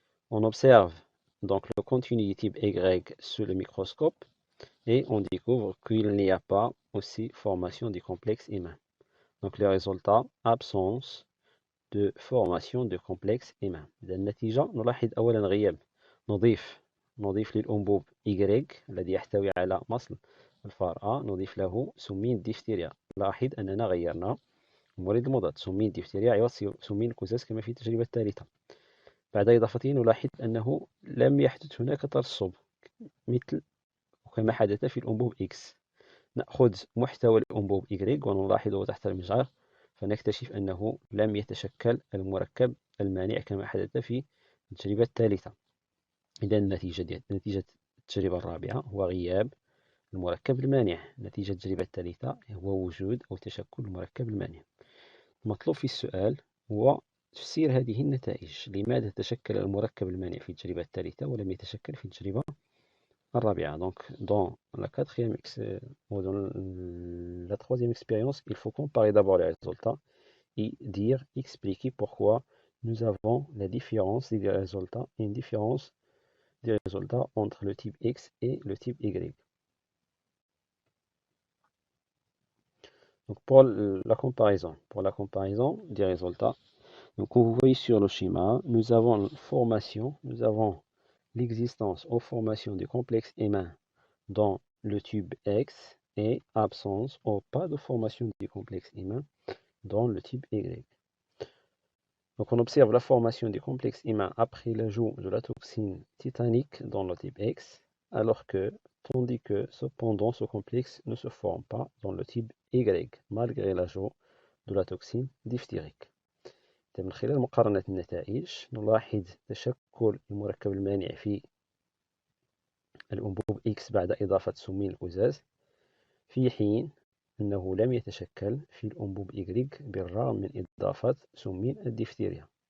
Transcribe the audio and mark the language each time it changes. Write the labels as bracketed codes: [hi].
[fr] On observe donc le contenu du type Y sous le microscope et on découvre qu'il n'y a pas aussi formation du complexe humain. Donc le résultat, absence de formation de complexe humain. [ar] النتيجة نلاحظ أولا غياب. نضيف للأنبوب Y الذي يحتوي على مصل الفار A، نضيف له سمين الديفتيريا. لاحظ أننا غيرنا المولد المضاد، سمين الديفتيريا عوض سمين الكزاز كما في التجربة الثالثة. بعد إضافته نلاحظ أنه لم يحدث هناك ترسب مثل كما حدث في الأنبوب X. نأخذ محتوى الأنبوب Y ونلاحظه تحت المجهر فنكتشف أنه لم يتشكل المركب المانع كما حدث في التجربة الثالثة. إذا نتيجة التجربة الرابعة هو غياب المركب المانع. نتيجة التجربة الثالثة هو وجود أو تشكل المركب المانع. المطلوب في السؤال هو تفسير هذه النتائج. لماذا تشكل المركب المانع في التجربة الثالثة ولم يتشكل في التجربة الرابعة؟ [fr] Donc, dans la troisième expérience, il faut comparer d'abord les résultats et expliquer pourquoi nous avons la différence des résultats, une différence des résultats entre le type X et le type Y. Donc, pour la comparaison des résultats, donc vous voyez sur le schéma, nous avons l'existence ou formation du complexe humain dans le tube X et absence ou pas de formation du complexe humain dans le type Y. Donc on observe la formation du complexe humain après l'ajout de la toxine tétanique dans le type X, tandis que cependant ce complexe ne se forme pas dans le type Y malgré l'ajout de la toxine diphthérique. [ar] من خلال مقارنة النتائج نلاحظ تشكل المركب المانع في الأنبوب X بعد إضافة سمين الكزاز في حين أنه لم يتشكل في الأنبوب Y بالرغم من إضافة سمين الديفتيريا.